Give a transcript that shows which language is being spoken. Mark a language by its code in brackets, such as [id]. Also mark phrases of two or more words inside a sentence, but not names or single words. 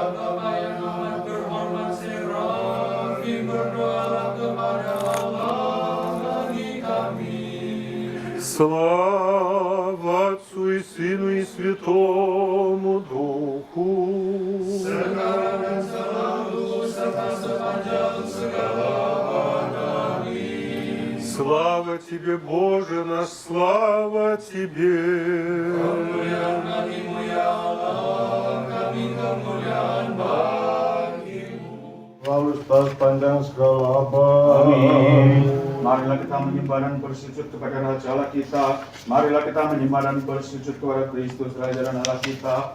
[ru] Слава Отцу и Сыну и Святому Духу. Слава Тебе, Боже наш, слава Тебе. [id] Lalu balas pandang segala apa. Amin. Marilah kita menyembah dan bersujud kepada Raja Allah kita. Marilah kita menyembah dan bersujud kepada Kristus Raja dan Allah kita.